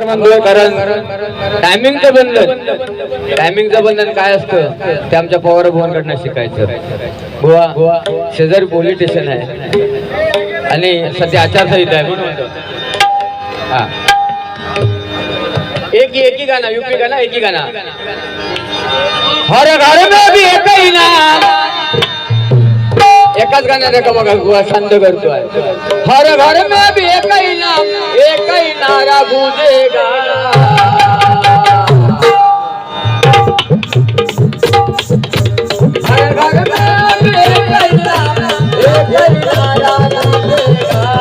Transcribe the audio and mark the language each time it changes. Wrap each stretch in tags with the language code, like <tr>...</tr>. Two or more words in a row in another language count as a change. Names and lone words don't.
<mr>म्हणतोय कारण टायमिंगचं बंधन काय असतं ते आमच्या पवार भुवनकडनं शिकायचं. बुवा शेजारी पोलीस स्टेशन आहे आणि सध्या आचारसंहिता आहे म्हणून हा</mr> <hi>एक ही गाना यूपी गाना एक ही गाना. हर घर में भी एक ही नाम,</hi> <mr>एकाच गाण्यात एका बघा गुहा शांत करतोय.</mr> <hi>हर घर में भी एक ही नाम, एक ही नारा गूंजेगा. हर घर में भी एक ही नाम, एक ही नारा गूंजेगा.</hi>